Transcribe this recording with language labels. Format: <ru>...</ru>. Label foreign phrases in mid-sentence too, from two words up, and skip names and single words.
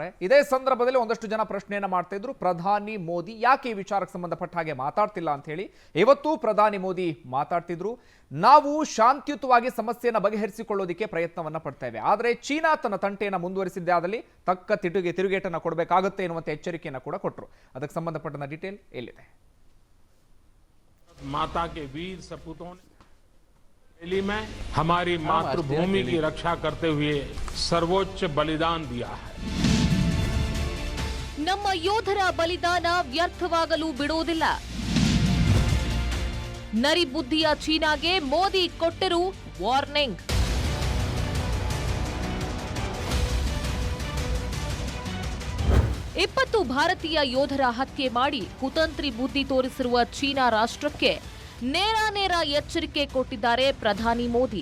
<kn>ಇದೇ ಸಂದರ್ಭದಲ್ಲಿ ಒಂದಷ್ಟು ಜನ ಪ್ರಶ್ನೆಯನ್ನ ಮಾಡ್ತಾ ಇದ್ರು, ಪ್ರಧಾನಿ ಮೋದಿ ಯಾಕೆ ಈ ವಿಚಾರಕ್ಕೆ ಸಂಬಂಧಪಟ್ಟ ಹಾಗೆ ಮಾತಾಡ್ತಿಲ್ಲ ಅಂತ ಹೇಳಿ. ಇವತ್ತು ಪ್ರಧಾನಿ ಮೋದಿ ಮಾತಾಡ್ತಿದ್ರು. ನಾವು ಶಾಂತಿಯುತವಾಗಿ ಸಮಸ್ಯೆಯನ್ನು ಬಗೆಹರಿಸಿಕೊಳ್ಳೋದಕ್ಕೆ ಪ್ರಯತ್ನವನ್ನ ಪಡ್ತೇವೆ, ಆದರೆ ಚೀನಾ ತನ್ನ ತಂಟೆಯನ್ನು ಮುಂದುವರಿಸಿದ್ದೇ ಆದಲ್ಲಿ ತಕ್ಕ ತಿರುಗೇಟನ್ನು ಕೊಡಬೇಕಾಗುತ್ತೆ ಎನ್ನುವಂತ ಎಚ್ಚರಿಕೆಯನ್ನು ಕೂಡ ಕೊಟ್ಟರು. ಅದಕ್ಕೆ ಸಂಬಂಧಪಟ್ಟ ಡೀಟೇಲ್ ಎಲ್ಲಿದೆ?</kn> <hi>माता के वीर सपूतों ने दिल्ली में हमारी मातृभूमि की रक्षा करते हुए सर्वोच्च बलिदान दिया है.</hi> <kn>ನಮ್ಮ ಯೋಧರ ಬಲಿದಾನ ವ್ಯರ್ಥವಾಗಲು ಬಿಡುವುದಿಲ್ಲ. ನರಿಬುದ್ಧಿಯ ಚೀನಾಗೆ ಮೋದಿ ಕೊಟ್ಟರು ವಾರ್ನಿಂಗ್. ಇಪ್ಪತ್ತು ಭಾರತೀಯ ಯೋಧರ ಹತ್ಯೆ ಮಾಡಿ ಕುತಂತ್ರಿ ಬುದ್ಧಿ ತೋರಿಸಿರುವ ಚೀನಾ ರಾಷ್ಟ್ರಕ್ಕೆ ನೇರ ಎಚ್ಚರಿಕೆ ಕೊಟ್ಟಿದ್ದಾರೆ ಪ್ರಧಾನಿ ಮೋದಿ.</kn>